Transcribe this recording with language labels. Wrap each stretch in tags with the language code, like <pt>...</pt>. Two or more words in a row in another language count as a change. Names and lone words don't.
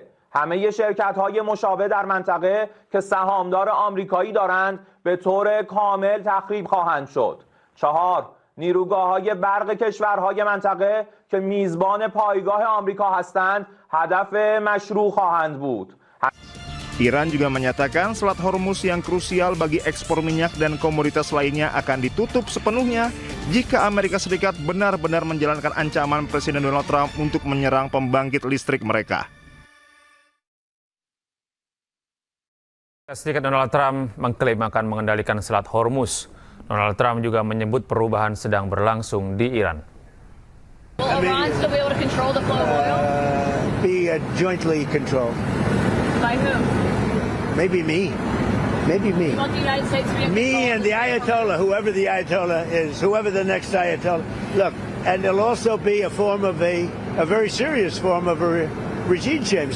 <fa>همه شرکت‌های مشابه در منطقه که سهامدار آمریکایی دارند به طور کامل تخریب خواهند شد. 4. نیروگاه‌های برق کشورهای منطقه که میزبان پایگاه آمریکا هستند هدف مشروع خواهند بود.</fa> <id>Iran juga menyatakan Selat Hormuz yang krusial bagi ekspor minyak dan komoditas lainnya akan ditutup sepenuhnya jika Amerika Serikat benar-benar menjalankan ancaman Presiden Donald Trump untuk menyerang pembangkit listrik mereka. Serikat Donald Trump mengklaim akan mengendalikan Selat Hormuz. Donald Trump juga menyebut perubahan sedang berlangsung di Iran.</id> <en>Will Iran still be able to control the flow of oil? Be jointly controlled. By who? Maybe me. Maybe me. You want the United States to be in Me control? and the Ayatollah, whoever the Ayatollah is, whoever the next Ayatollah. Look, and there'll also be a form of a very serious form of a regime change.</en>